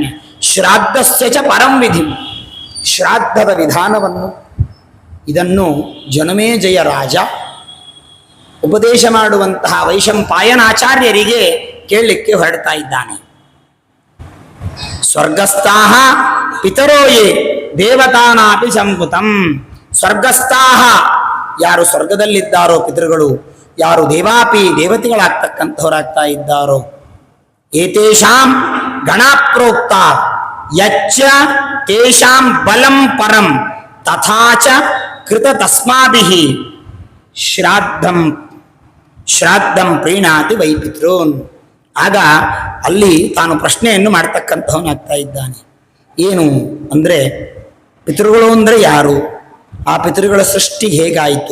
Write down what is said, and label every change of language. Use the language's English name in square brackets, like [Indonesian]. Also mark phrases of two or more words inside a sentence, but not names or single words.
[Sanskrit] ಶ್ರಾದ್ದಸ್ಯ ಚ ಪರಂ ವಿಧಿ, [Kannada] ಶ್ರಾದ್ದದ ವಿಧಾನವನ್ನು ಇದನ್ನು ಜನಮೇಜಯ ರಾಜ ಉಪದೇಶ ಮಾಡುವಂತಹ ವೈಶಂಪಾಯನಾಚಾರ್ಯರಿಗೆ ಕೇಳಲಿಕ್ಕೆ ಹೊರಡ್ತಾ ಇದ್ದಾನೆ. [Sanskrit] ಸ್ವರ್ಗಸ್ಥಾಹ ಪಿತರೋಯೇ ದೇವತಾನಾಪಿ ಸಂಪುತಂ. [Kannada] ಸ್ವರ್ಗಸ್ಥಾಹ, ಯಾರು ಸ್ವರ್ಗದಲ್ಲಿದ್ದಾರೋ ಪಿತೃಗಳು, ಯಾರು ದೇವಾಪಿ ದೇವತೆಗಳಾಗ್ತಕ್ಕಂಥವರಾಗ್ತಾ ಇದ್ದಾರೋ, [Sanskrit] ಏತೇಷಾಂ ಗಣಾಪ್ರೋಕ್ತ ಯಚ್ಚ ತೇಷಾಂ ಬಲಂ ಪರಂ ತಥಾಚ ಕೃತ ತಸ್ಮಾಭಿಃ ಶ್ರಾದ್ದಂ ಪ್ರೀಣಾತಿ ವೈ ಪಿತೃನ್. [Kannada] ಆಗ ಅಲ್ಲಿ ತಾನು ಪ್ರಶ್ನೆಯನ್ನು ಮಾಡ್ತಕ್ಕಂಥವನಾಗ್ತಾ ಇದ್ದಾನೆ. ಏನು ಅಂದರೆ, ಪಿತೃಗಳು ಅಂದರೆ ಯಾರು? ಆ ಪಿತೃಗಳ ಸೃಷ್ಟಿ ಹೇಗಾಯಿತು?